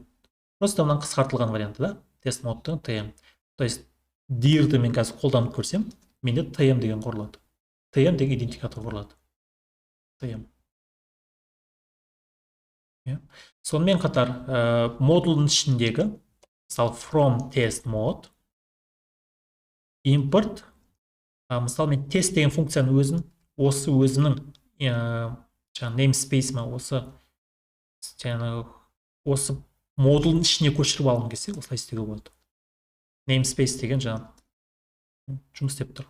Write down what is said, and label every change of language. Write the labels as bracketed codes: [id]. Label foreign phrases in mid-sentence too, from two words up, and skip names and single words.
[kk] Просто мынан қысқартылған варианты, да? Тест модтың tm. [ru] То есть, [kk] dirді мен қазір қолданып көрсем, менде tm деген құрылады. tm деген идентикатор құрылады. tm. Сонымен қатар, модулдың ішіндегі, мысалы, [en] from test mode, [kk] импорт, мысалы мен тест деген функцияның өзін осы өзінің жаңағы namespace ма осы жаңағы осы модулдың ішіне көшіріп алғым келсе осылай істеуге болады. Namespace деген жаңағы жұмыс істеп тұр.